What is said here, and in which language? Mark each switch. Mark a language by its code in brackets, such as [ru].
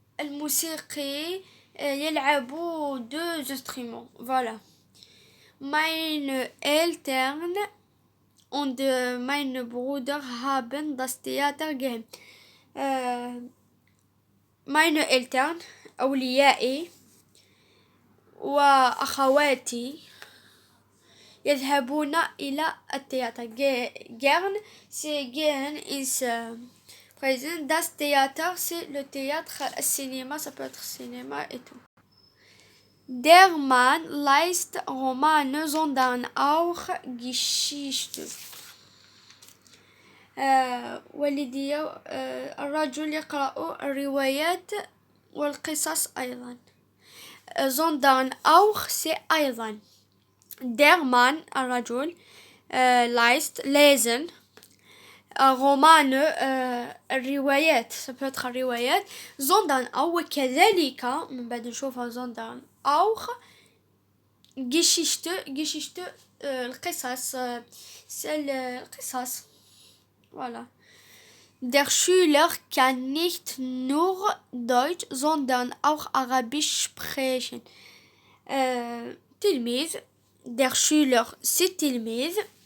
[ar] الموسيقي يلعب 2 instruments. [fr] voilà. [de] Meine Eltern und mein Bruder haben das Theater gehen. meine Eltern [ar] أوليائي وأخواتي يذهبون إلى التياتر. [fr] gern c'est gern is présent. Das Theater c'est le théâtre. [de] السينما [fr] ça peut être cinéma et tout. [de] Der Mann liest Romane sondern auch Geschichte. [ar] والدي الرجل يقرأ الروايات والقصص أيضا. [de] sondern auch c'est أيضا. Der Mann الرجل liest lesen رومان الروايات [fr] ça peut être [de] الروايات. [ar] sondern أو كذلك من بعد نشوفها [de] sondern auch Geschichte [ar] القصص القصص. [fr] voilà. [de] Der Schüler kann nicht nur Deutsch sondern auch Arabisch sprechen. [ar] تلميذ der Schüler c'est تلميذ.